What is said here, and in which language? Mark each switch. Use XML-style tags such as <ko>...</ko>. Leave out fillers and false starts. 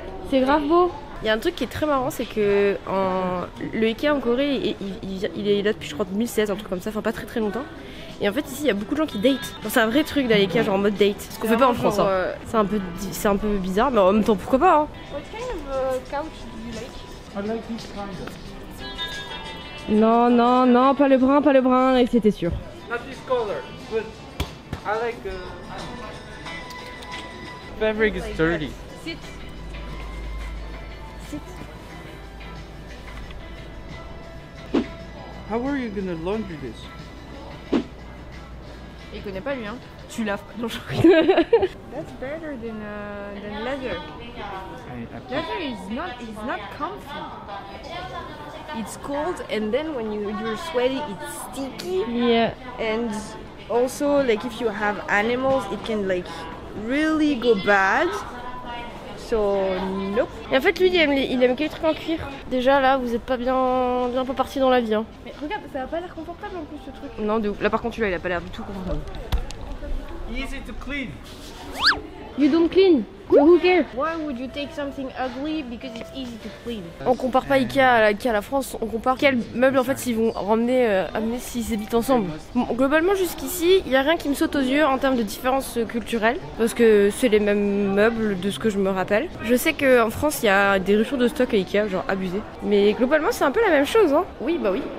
<fr>C'est grave beau. Il y a un truc qui est très marrant, c'est que le Ikea en Corée, il est là depuis je crois 2016, un truc comme ça, enfin pas très longtemps. Et en fait ici il y a beaucoup de gens qui datent. C'est un vrai truc d'aller Ikea genre en mode date. Ce qu'on fait pas en France. Hein. C'est un peu bizarre, mais en même temps pourquoi pas. Hein.</fr> <en>What kind of couch do you like? I like this kind of.</en> <fr>Non, pas le brun, et c'était sûr.</fr> <en>Not this color, but I like fabric is dirty. Sit. How are you gonna laundry this?</en> <fr>Il connaît pas lui hein. Tu laves pas. Non, je</fr> <en>That's better than leather. Leather is not comfy. It's cold and then when you're sweaty it's sticky. Yeah. And also like if you have animals it can like really go bad. So nope.</en> <fr>Et en fait lui il aime que les trucs en cuir. Déjà là vous êtes pas bien pas parti dans la vie hein. Mais regarde ça a pas l'air confortable en plus ce truc. Non de ouf. Là par contre celui-là il a pas l'air du tout confortable.</fr> <en>Easy to clean. You don't clean. So who cares? Why would you take something ugly because it's easy to clean?</en> <fr>On compare pas Ikea à la France, on compare quels meubles en fait ils vont amener s'ils habitent ensemble. Bon, globalement jusqu'ici, il y a rien qui me saute aux yeux en termes de différences culturelles parce que c'est les mêmes meubles de ce que je me rappelle. Je sais qu'en France il y a des ruptures de stock à Ikea, genre abusé. Mais globalement c'est un peu la même chose hein. Oui bah oui.</fr>